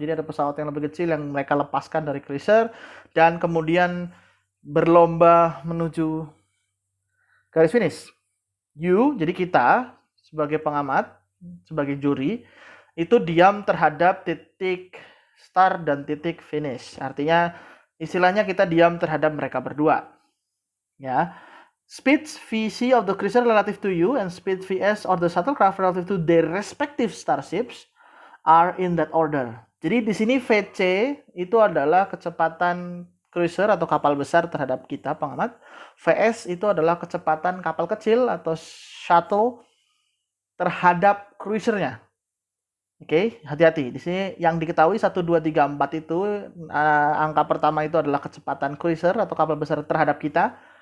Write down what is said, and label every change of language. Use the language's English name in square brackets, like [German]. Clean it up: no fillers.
[Indonesian] Jadi ada pesawat yang lebih kecil yang mereka lepaskan dari cruiser dan kemudian berlomba menuju garis finish. Jadi kita sebagai pengamat, sebagai juri, itu diam terhadap titik start dan titik finish. Artinya istilahnya kita diam terhadap mereka berdua. Ya. [English] Speed VC of the cruiser relative to you and speed VS of the shuttlecraft relative to their respective starships are in that order. [Indonesian] Jadi di sini VC itu adalah kecepatan cruiser atau kapal besar terhadap kita pengamat. VS itu adalah kecepatan kapal kecil atau shuttle terhadap cruisernya. Oke, hati-hati. Di sini yang diketahui 1, 2, 3, 4 itu angka pertama itu adalah kecepatan cruiser atau kapal besar terhadap kita.